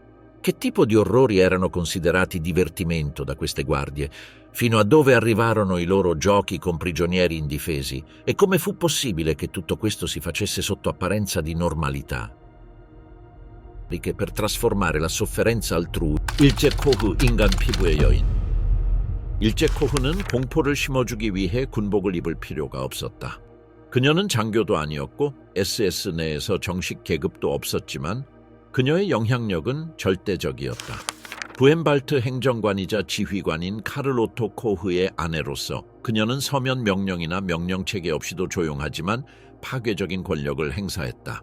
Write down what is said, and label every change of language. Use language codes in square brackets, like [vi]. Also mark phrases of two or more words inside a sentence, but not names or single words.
[it] Che tipo di orrori erano considerati divertimento da queste guardie? Fino a dove arrivarono i loro giochi con prigionieri indifesi? E come fu possibile che tutto questo si facesse sotto apparenza di normalità? Per trasformare la sofferenza altrui. [ko] 일제 코후 인간 피부의 여인. 일제 코후는 공포를 심어주기 위해 군복을 입을 필요가 없었다. 그녀는 장교도 아니었고 SS 내에서 정식 계급도 없었지만 그녀의 영향력은 절대적이었다. 부헨발트 행정관이자 지휘관인 카를 오토 코흐의 아내로서 그녀는 서면 명령이나 명령체계 없이도 조용하지만 파괴적인 권력을 행사했다.